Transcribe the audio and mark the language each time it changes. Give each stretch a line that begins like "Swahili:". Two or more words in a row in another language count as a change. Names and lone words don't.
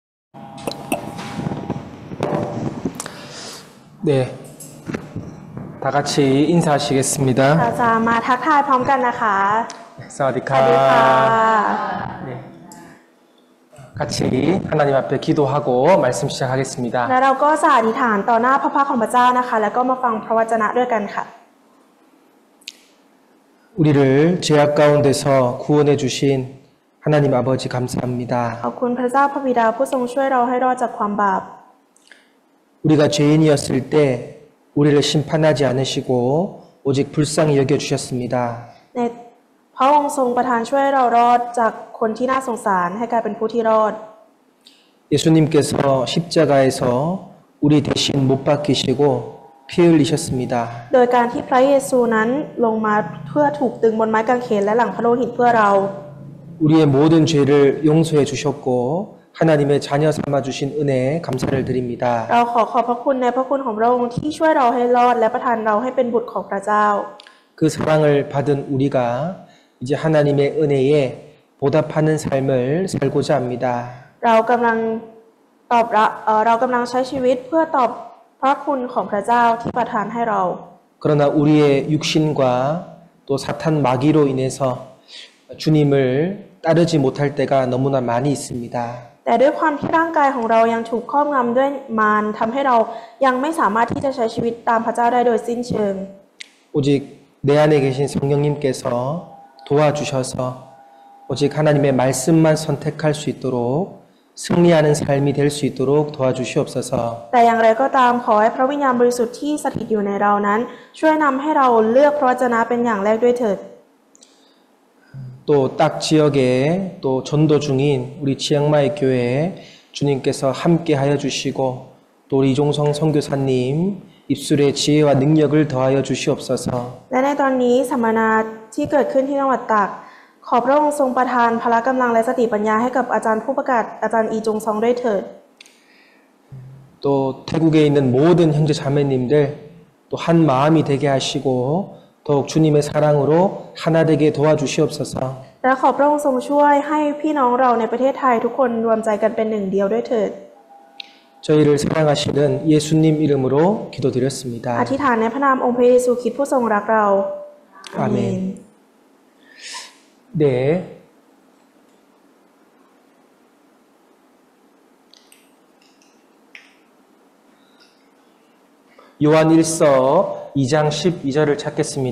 Korean: 네, 다 같이 인사하시겠습니다.
Thai: เราจะมาทักทายพร้อมกันนะคะ สวัสดีค่ะ. สวัสดีค่ะ
Korean: 네, 같이 하나님 앞에 기도하고 말씀 시작하겠습니다.
Thai: และเราก็จะอธิษฐานต่อหน้าพระพักตร์ของพระเจ้านะคะ แล้วก็มาฟังพระวจนะด้วยกันค่ะ
Korean: 우리를 죄악 가운데서 구원해 주신 하나님 아버지 감사합니다.
Thai: ขอบคุณพระเจ้าพระบิดาผู้ทรงช่วยเราให้รอดจากความบาป
Korean: 우리가 죄인이었을 때 우리를 심판하지 않으시고 오직 불쌍히 여겨 주셨습니다.
Thai: ในพระองค์ทรงประทานช่วยเรารอดจากคนที่น่าสงสารให้กลายเป็นผู้ที่รอด
Korean: 예수님께서 십자가에서 우리 대신 못 박히시고 피 흘리셨습니다.
Thai: โดยการที่พระเยซูนั้นลงมาเพื่อถูกตึงบนไม้กางเขนและหลั่งพระโลหิตเพื่อเรา
Korean: 우리의 모든 죄를 용서해 주셨고 하나님의 자녀 삼아 주신 은혜에 감사를 드립니다.
Thai: เราขอบพระคุณในพระคุณของพระองค์ที่ช่วยเราให้รอดและประทานเราให้เป็นบุตรของพระเจ้า
Korean: 그 사랑을 받은 우리가 이제 하나님의 은혜에 보답하는 삶을 살고자 합니다.
Thai: เรากำลังเรากำลังใช้ชีวิตเพื่อตอบพระคุณของพระเจ้าที่ประทานให้เรา
Korean: 그러나 우리의 육신과 또 사탄 마귀로 인해서 주님을 따르지 못할 때가 너무나 많이 있습니다.
Thai: แต่ด้วยความที่ร่างกายของเรายังถูกครอบงำด้วยมารทำให้เรายังไม่สามารถที่จะใช้ชีวิตตามพระเจ้าได้โดยสิ้นเชิง
Korean: 오직 내 안에 계신 성령님께서 도와주셔서 오직 하나님의 말씀만 선택할 수 있도록 승리하는 삶이 될 수 있도록 도와주시옵소서.
Thai: แต่อย่างไรก็ตามขอให้พระวิญญาณบริสุทธิ์ที่สถิตอยู่ในเรานั้นช่วยนำให้เราเลือกพระวจนะเป็นอย่างแรกด้วยเถิด
Korean: 또 딱 지역에 또 전도 중인 우리 치앙마이 교회에 주님께서 함께 하여 주시고 또 우리 이종성 선교사님 입술의 지혜와 능력을 더하여 주시옵소서.
Thai: และในตอนนี้สัมมนาที่เกิดขึ้นที่จังหวัดตากขอพระองค์ทรงประทานพละกำลังและสติปัญญาให้กับอาจารย์ผู้ประกาศอาจารย์อีจงซองด้วยเถิด
Korean: 또 태국에 있는 모든 형제 자매님들 또 한 마음이 되게 하시고 더욱 주님의 사랑으로 하나 되게 도와주시옵소서.
Thai: และขอพระองค์ทรงช่วยให้พี่น้องเราในประเทศไทยทุกคนรวมใจกันเป็นหนึ่งเดียวด้วยเถิด
Korean: 저희를 사랑하시는 예수님 이름으로 기도드렸습니다.
Thai: อธิษฐานในพระนามองค์พระเยซูคริสต์ผู้ทรงรักเรา อาเมน 네.
Korean: 요한 1서 2장 12절을 찾겠습니다.